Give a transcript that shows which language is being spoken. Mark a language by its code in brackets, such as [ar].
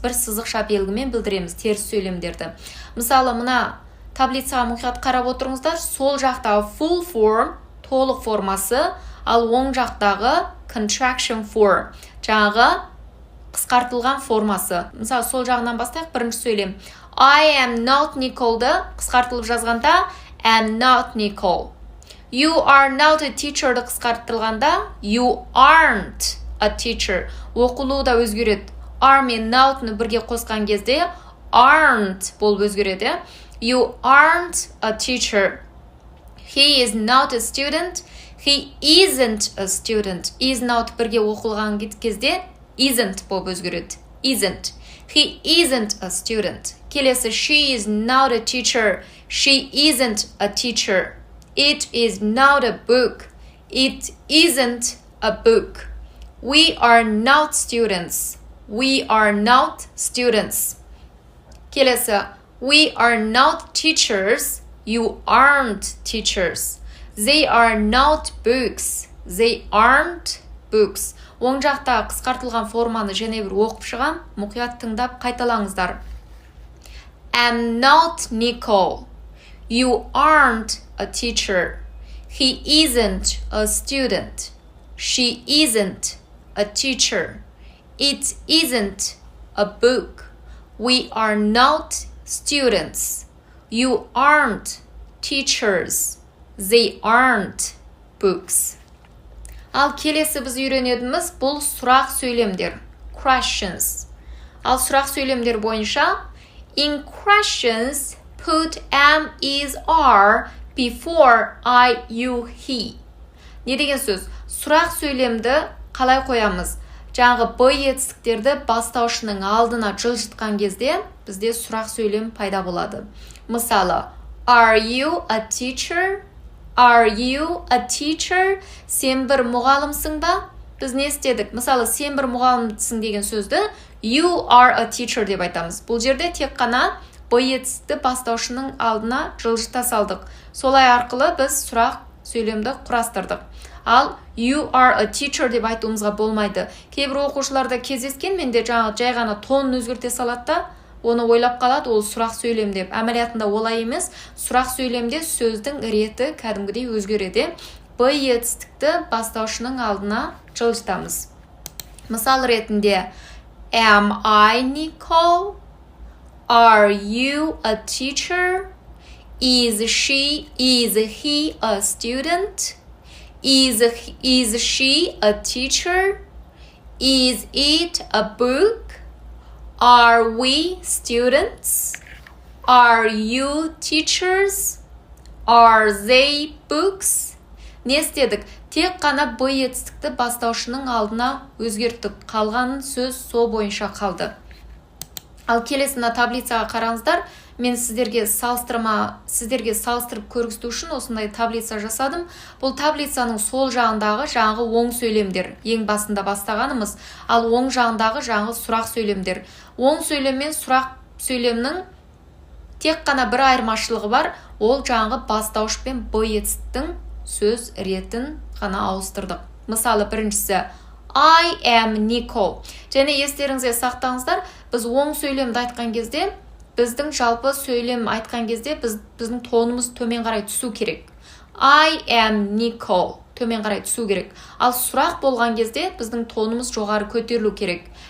[kk] Бір сызықша белгімен білдіреміз теріс сөйлемдерді. Мысалы, мына таблицаға мұқият қарап отырыңыздар. Сол жақтағы full form, толық формасы, ал оң жақтағы contraction form, жаңағы қысқартылған формасы. Мысалы, сол жағынан бастайық, бірінші сөйлем. [en] I am not Nicole'ды [kk] қысқартылып жазғанда [en] am not Nicole. You are not a teacher'ды [kk] қысқартылғанда [en] you aren't a teacher. [kk] Оқылуы да өзгереді. Are мен not'ны бірге қосқан кезде aren't болып өзгереді. [en] You aren't a teacher. He is not a student. He isn't a student. [kk] Is not бірге оқылған кезде isn't болып өзгереді. [en] Isn't. He isn't a student. Келесі, she is not a teacher. She isn't a teacher. It is not a book. It isn't a book. We are not students. We are not students. Келесі, we are not teachers. You aren't teachers. They are not books. They aren't books. [kk] Оң жақта қысқартылған форманы және бір оқып шығам, мұқият тыңдап қайталаңыздар. [en] Am not Nicole. You aren't a teacher. He isn't a student. She isn't a teacher. It isn't a book. We are not students. You aren't teachers. They aren't books. [kk] Ал келесі біз үйренетініміз бұл сұрақ сөйлемдер. [en] Questions. [kk] Ал сұрақ сөйлемдер бойынша [en] in questions put am, is, are before I, you, he. [kk] Не деген сөз? Сұрақ сөйлемді қалай қоямыз? Жаңағы б етістіктерді бастаушының алдына жылжытқан кезде бізде сұрақ сөйлем пайда болады. [en] Мысалы, are you a teacher? Are you a teacher? [kk] Сен бір мұғалімсің ба? Біз не істедік? Мысалы, сен бір мұғалімсің деген сөзді [en] you are a teacher [kk] деп айтамыз. Бұл жерде тек қана б етістікті бастаушының алдына жылжыта салдық. Солай арқылы біз сұрақ сөйлемді құрастырдық. Ал [en] you are a teacher [kk] деп айтуымызға болмайды. Кейбір оқушыларда кездескен, менде жай ғана тонын өзгерте салады да, оны ойлап қалады, ол сұрақ сөйлем деп. Әмәлиятында олай емес, сұрақ сөйлемде сөздің реті кәдімгідей өзгереді. Б етістікті бастаушының алдына жылжытамыз. Мысал ретінде [en] am I Nicole? Are you a teacher? Is he a student? Is she a teacher? Is it a book? Are we students? Are you teachers? Are they books? [kk] Не істедік? Тек қана б етістікті бастаушының алдына өзгерттік. Қалғанын сөз сол бойынша қалды. Ал келесіна таблицаға қараңыздар. Мен сіздерге салыстырып көргізу үшін осындай таблица жасадым. Бұл таблицаның сол жағындағы жаңағы оң сөйлемдер. Ең басында бастағанымыз. Ал оң жағындағы жаңағы сұрақ сөйлемдер. Оң сөйлем мен сұрақ сөйлемнің тек қана бір айырмашылығы бар. Ол жаңағы бастауыш пен б етістіктің сөз ретін ғана ауыстырдық. Мысалы, біріншісі [en] I am Nicole. [kk] Және естеріңізге сақтаңыздар, біз оң сөйлемді айтқан кезде, біздің жалпы сөйлем айтқан кезде біздің тонымыз төмен қарай түсу керек. [en] I am Nicole. [kk] төмен қарай түсу керек. Ал сұрақ болған кезде біздің тонымыз жоғары көтерілу керек.